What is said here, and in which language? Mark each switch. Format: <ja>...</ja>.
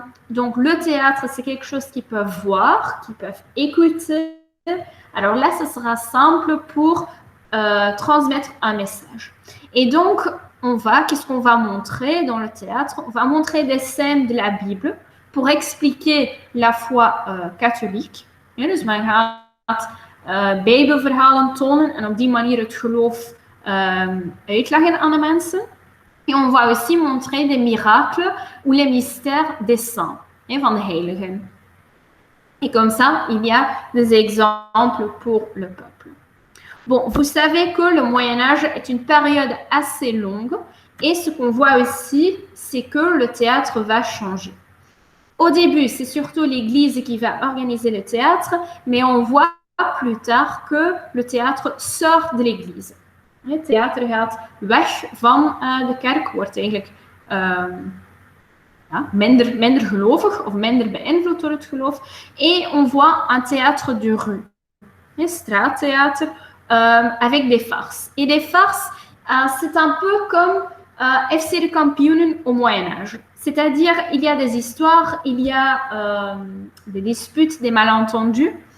<fr>Donc, le théâtre, c'est quelque chose qu'ils peuvent voir, qu'ils peuvent écouter. Alors là, ce sera simple pour transmettre un message. Et donc, qu'est-ce qu'on va montrer dans le théâtre? On va montrer des scènes de la Bible pour expliquer la foi catholique.</fr> <nl>Ja, dus men gaat Bijbelverhalen tonen en op die manier het geloof uitleggen aan de mensen.</nl> <fr>Et on va aussi montrer des miracles ou les mystères des saints,</fr> <nl>van de heiligen.</nl> <fr>Et comme ça, il y a des exemples pour le peuple. Bon, vous savez que le Moyen-Âge est une période assez longue et ce qu'on voit aussi, c'est que le théâtre va changer. Au début, c'est surtout l'Église qui va organiser le théâtre, mais on voit plus tard que le théâtre sort de l'Église.</fr> <nl>Het theater gaat weg van de kerk, wordt eigenlijk minder gelovig of minder beïnvloed door het geloof.</nl> <fr>Et on voit un théâtre de rue, un straatthéâtre avec des farces. Et des farces, c'est un peu comme FC de Kampioenen au Moyen-Âge. C'est-à-dire, il y a des histoires, il y a des disputes, des malentendus.</fr>